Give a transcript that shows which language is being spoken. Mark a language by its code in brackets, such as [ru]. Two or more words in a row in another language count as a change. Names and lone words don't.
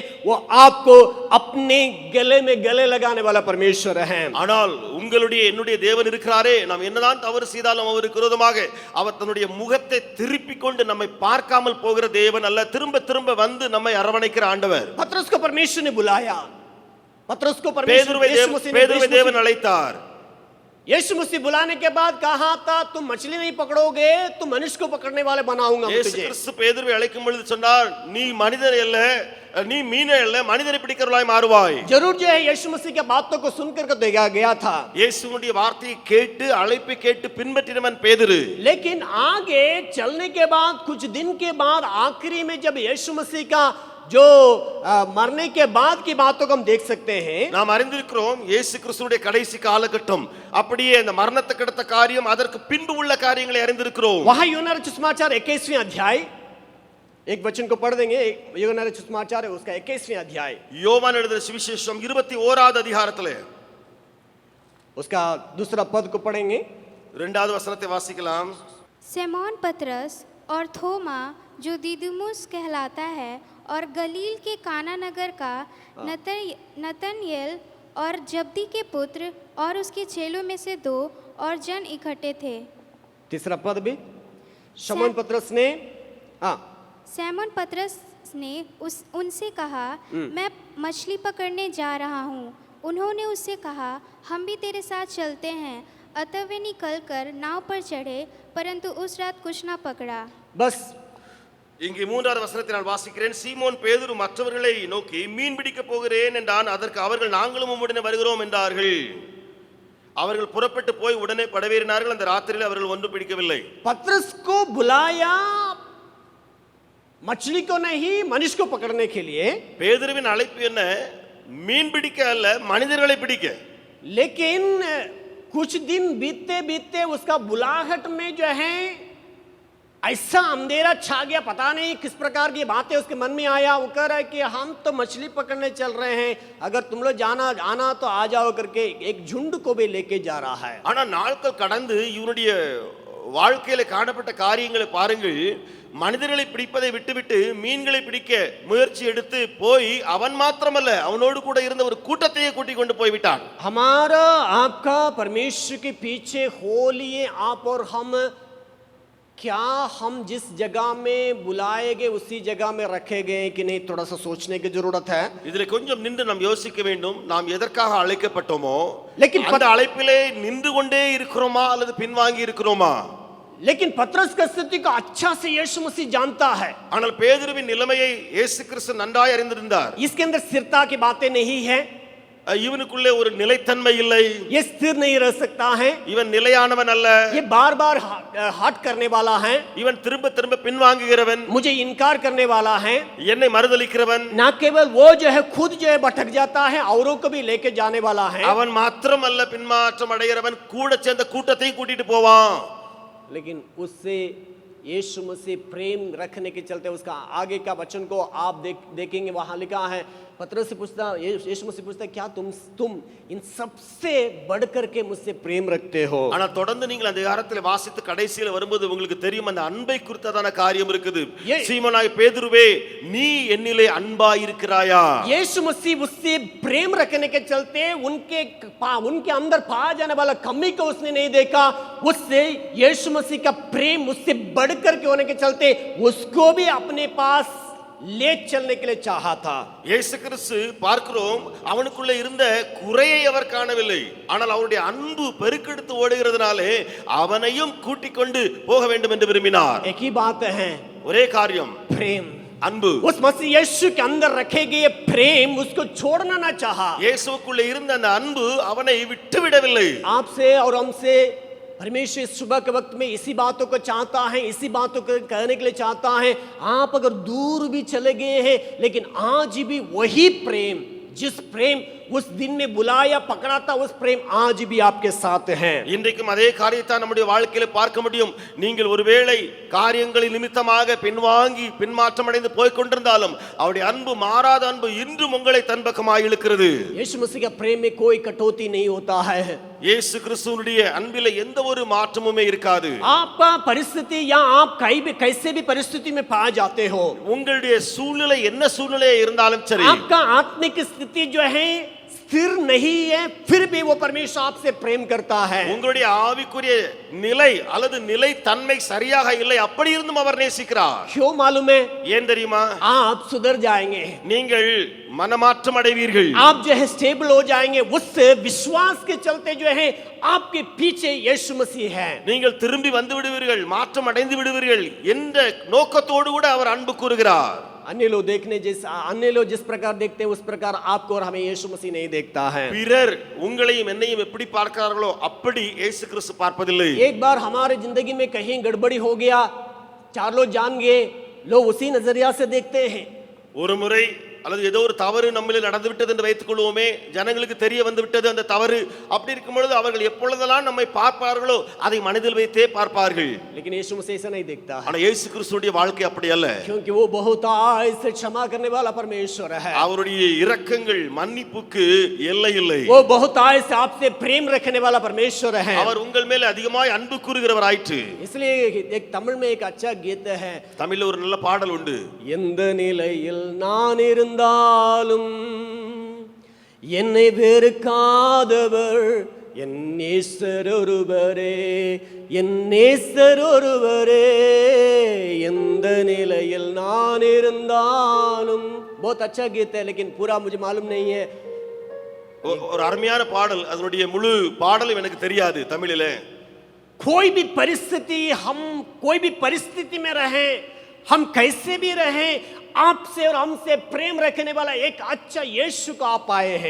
[hi] वो आपको अपने गले में गले लगाने वाला परमेश्वर है. [ta] ஆனால் உங்களுடைய என்னுடைய தேவன் இருக்கிறாரே, நாம் என்னதான் தவறு செய்தாலும் அவருக்கு விரோதமாக அவர் தன்னுடைய முகத்தை திருப்பிக் கொண்டு நம்மை பார்க்காமல் போகிற தேவன் அல்ல, திரும்ப திரும்ப வந்து நம்மை அரவணைக்கிற ஆண்டவர். [hi] पतरस को परमेश्वर ने बुलाया. पतरस को [ta] பேதுருவை தேவன் அழைத்தார். [hi] यीशु मसीह बुलाने के बाद कहा था, तुम मछली नहीं पकड़ोगे, तुम मनुष्य को पकड़ने वाले बनाऊंगा मैं [ta] இயேசு [hi] तुझे. [ta] கிறிஸ்து பேதுருவை அழைக்கும் பொழுது சொன்னார், நீ மனிதர் அல்ல, நீ மீன் அல்ல, மனிதரை பிடிக்கிறவளாய் மாறுவாய். [hi] जरूर जो है यीशु मसीह के बातों को सुनकर के देखा गया था. [ta] இயேசுவுடைய வார்த்தையை கேட்டு அழைப்பை கேட்டு பின்பற்றினவன் பேதுரு. [hi] लेकिन आगे चलने के बाद कुछ दिन के बाद आखिरी में जब यीशु मसीह का जो मरने के बाद की बातों को हम देख सकते हैं। [ta] நாம் அறிந்திருக்கிறோம் இயேசு கிறிஸ்துவுடைய கடைசி காலகட்டம், அப்படியே அந்த மரணத்துக்கு அடுத்த காரியம், அதற்கு பின்பு உள்ள காரியங்களை அறிந்திருக்கிறோம். [hi] वहां यूहन्ना रचित सुसमाचार 21वें अध्याय, एक वचन को पढ़ देंगे। यूहन्ना रचित सुसमाचार है उसका 21वें अध्याय, [ta] யோவான் எழுதின சுவிசேஷம் 21வது அதிகாரத்திலே [hi] उसका दूसरा पद को पढ़ेंगे। [ta] 2வது வசனத்தை வாசிக்கலாம். [hi] सिमोन पतरस और थोमा जो दिदुमुस कहलाता है और गलील के काना नगर का नतनएल और जब्दी के पुत्र और उसके चेलों में से 2 और जन इकट्ठे थे। तीसरा पद भी शमौन पतरस ने सैमन पतरस ने उनसे कहा, मैं मछली पकड़ने जा रहा हूँ। उन्होंने उससे कहा, हम भी तेरे साथ चलते हैं। अतः वे निकल कर नाव पर चढ़े, परंतु उस रात कुछ ना पकड़ा। बस [ta] இங்கே 3வது வசனத்தை நான் வாசிக்கிறேன். சீமோன் பேதுரு மற்றவர்களை நோக்கி, மீன் பிடிக்க போகிறேன் என்றான். அதற்கு அவர்கள், நாங்களும் உம்முடனே வருகிறோம் என்றார்கள். அவர்கள் புறப்பட்டு போய் உடனே படவேறினார்கள். அந்த ராத்திரியில் அவர்கள் ஒன்றும் பிடிக்கவில்லை. [hi] पतरस को बुलाया मछली को नहीं, मनुष्य को पकड़ने के लिए। [ta] பேதுருவின் அழைப்பு என்ன? மீன் பிடிக்க அல்ல, மனிதர்களை பிடிக்க. [hi] लेकिन कुछ दिन बीतते बीतते उसका बुलाहट में जो है ऐसा अंधेरा छा गया, पता नहीं किस प्रकार की बातें उसके मन में आया। वो कह रहा है कि हम तो मछली पकड़ने चल रहे हैं, अगर तुम लोग आना तो आ जाओ करके एक झुंड को भी लेके जा रहा है। [ta] ஆனா நாட்கள் கடந்து இவனுடைய வாழ்க்கையில காணப்பட்ட காரியங்களை பாருங்கள். மனிதர்களை பிடிப்பதை விட்டுவிட்டு மீன்களை பிடிக்க முயற்சி எடுத்து போய் அவன் மாத்திரமல்ல, அவனோடு கூட இருந்த ஒரு கூட்டத்தையே கூட்டிக் கொண்டு போய் விட்டான். [hi] हमारा आपका परमेश्वर के पीछे हो लिए आप और हम, क्या हम जिस जगह में बुलाए गए उसी जगह में रखे गए कि नहीं, थोड़ा सा सोचने की जरूरत है। [ta] இதுல கொஞ்சம் நின்று நாம் யோசிக்க வேண்டும். நாம் எதற்காக அழைக்கப்பட்டோமோ, [hi] लेकिन [ta] அந்த அழைப்பிலே நின்று கொண்டே இருக்கிறோமா அல்லது பின்வாங்கி இருக்கிறோமா? [hi] लेकिन पतरस की स्थिति को अच्छा से यीशु मसीह जानता है। [ta] ஆனால் பேதுருவின் நிலைமையை இயேசு கிறிஸ்து நன்றாய் அறிந்திருந்தார். [hi] इसके अंदर स्थिरता की बातें नहीं है, [ta] இவனுக்குள்ளே ஒரு நிலைத்தன்மை இல்லை. [hi] ये स्थिर नहीं रह सकता है, [ta] இவன் நிலையானவன் அல்ல. [hi] ये बार बार हट करने वाला है, [ta] இவன் திரும்ப திரும்ப பின்வாங்குகிறவன், [hi] मुझे इनकार करने वाला है। [ta] என்னை மறுதலிக்கிறவன். [hi] ना केवल वो जो है खुद जो है भटक जाता है, औरों को भी लेके जाने वाला है। [ta] அவன் மாத்திரம் அல்ல பின்மாற்றம் அடைகிறவன், கூட சேர்ந்த கூட்டத்தையும் கூட்டிட்டு போவான். [hi] लेकिन उससे यीशु मसीह प्रेम रखने के चलते उसका आगे का वचन को आप देखेंगे, वहां लिखा है, पतरस से पूछता, यीशु मसीह पूछता, क्या तुम इन सबसे बढ़कर के मुझसे प्रेम रखते हो? [ta] ஆனா தொடர்ந்து நீங்கள் அந்த அதிகாரத்தில் வாசித்து கடைசியில் வரும்போது உங்களுக்கு தெரியும் அந்த அன்பை குறித்ததான காரியம் இருக்குது. சீமோனாய் பேதுருவே, நீ என்னிலே அன்பாய் இருக்கிறாயா? [hi] यीशु मसीह उससे प्रेम रखने के चलते उनके अंदर पाया जाने वाला कमी को उसने नहीं देखा। उससे यीशु मसीह का प्रेम उससे बढ़कर के होने के चलते उसको भी अपने पास ले चलने के लिए चाहा था। [ta] இயேசு கிறிஸ்து பார்க்கிறோம், அவனுக்குள்ள இருந்த குறையை அவர் காணவில்லை. ஆனால் அவருடைய அன்பு பெருக்கெடுத்து ஓடுகிறதுனாலே அவனையும் கூட்டிக் கொண்டு போக வேண்டும் என்று விரும்பினார். [hi] एक ही बात है, [ta] ஒரே காரியம், [hi] प्रेम। [ta] அன்பு. [hi] उस मसीह यीशु के अंदर रखे गए प्रेम उसको छोड़ना ना चाहा। [ta] இயேசுவுக்குள்ள இருந்த அந்த அன்பு அவனை விட்டுவிடவில்லை. [hi] आपसे और हमसे परमेश्वर सुबह के वक्त में इसी बातों को चाहता है, इसी बातों को कहने के लिए चाहता है। आप अगर दूर भी चले गए हैं, लेकिन आज भी वही प्रेम, जिस प्रेम उस दिन में बुलाया पकड़ा था, उस प्रेम आज भी आपके साथ है। [ta] இன்றைக்கும் அதே காரியத்தை நம்முடைய வாழ்க்கையில பார்க்க முடியும். நீங்கள் ஒருவேளை காரியங்களின் நிமித்தமாக பின்வாங்கி பின்மாற்றம் அடைந்து போய் கொண்டிருந்தாலும் அவருடைய அன்பு, மாறாத அன்பு இன்றும் உங்களை தன் பக்கமாக இழுக்கிறது. [hi] यीशु मसीह का प्रेम में कोई कटौती नहीं होता है। [ta] இயேசு கிறிஸ்துவுடைய அன்பிலே எந்த ஒரு மாற்றமுமே இருக்காது. [hi] आपका परिस्थिति या आप कैसे भी परिस्थिति में पाए जाते हो, [ta] உங்களுடைய சூழ்நிலை என்ன சூழ்நிலை இருந்தாலும் சரி, [hi] आपका आत्मिक स्थिति जो है स्थिर नहीं है, फिर भी वो परमेश्वर आपसे प्रेम करता है। [ta] உங்களுடைய ஆவிக்குரிய நிலை அல்லது நிலை தன்மை சரியாக இல்லை, அப்படி இருந்தும் அவர் நேசிக்கிறார். [hi] क्यों मालूम है? [ta] ஏன் தெரியுமா? [hi] आप सुधर जाएंगे, [ta] நீங்கள் மனமாற்றம் அடைவீர்கள். [hi] आप जो है स्टेबल हो जाएंगे। उस विश्वास के चलते जो है आपके पीछे यीशु मसीह है। [ta] நீங்கள் திரும்பி வந்து விடுவீர்கள், மாற்றம் அடைந்து விடுவீர்கள் என்ற நோக்கத்தோடு கூட அவர் அன்பு கூறுகிறார். [hi] अन्य लोग जिस प्रकार देखते हैं उस प्रकार आपको और हमें यीशु मसीह नहीं देखता है। [ta] பிறர் உங்களையும் என்னையும் எப்படி பார்க்கிறார்களோ அப்படி இயேசு கிறிஸ்து பார்ப்பதில்லை. [hi] एक बार हमारे जिंदगी में कहीं गड़बड़ी हो गया, 4 लोग जान गए, लोग उसी नजरिया से देखते हैं। [ta] ஒரு முறை அல்லது ஏதோ ஒரு தவறு நம்மில் நடந்து விட்டது என்று வைத்துக் கொள்வோமே, ஜனங்களுக்கு தெரிய வந்து விட்டது அந்த தவறு. அப்படி இருக்கும் பொழுது அவர்கள் எப்பொழுதெல்லாம் நம்மை பார்ப்பார்களோ அதை மனதில் வைத்தே பார்ப்பார்கள். [hi] लेकिन यीशु मसीह ऐसा नहीं देखता है, [ta] ஆனா இயேசு கிறிஸ்துவுடைய வாழ்க்கை அப்படி அல்ல. [hi] क्योंकि वो बहुतायत से क्षमा करने वाला परमेश्वर है. [ta] அவருடைய இரக்கங்கள் மன்னிப்புக்கு எல்லை இல்லை. [hi] वो बहुतायत से आपसे प्रेम रखने वाला परमेश्वर है. [ta] அவர் உங்கள் மேல் அதிகமாய் அன்பு கூறுகிறவராயிற்று. [hi] इसलिए एक तमिल में एक अच्छा गीत है, [ta] தமிழ்ல ஒரு நல்ல பாடல் உண்டு. எந்த நிலையில் நான் இருந்தாலும் என்னை வெறுக்காதவர் என் நேசர் ஒருவரே, என் நேசர் ஒருவரே, எந்த நிலையில் நான் இருந்தாலும். [hi] बहुत अच्छा गीत है, लेकिन पूरा मुझे मालूम नहीं है. [ta] ஒரு அருமையான பாடல், அதனுடைய முழு பாடலும் எனக்கு தெரியாது தமிழிலே. [hi] कोई भी परिस्थिति, हम कोई भी परिस्थिति में रहें, हम कैसे भी रहें, आपसे और हमसे प्रेम रखने वाला एक अच्छा यीशु को आप पाए हैं.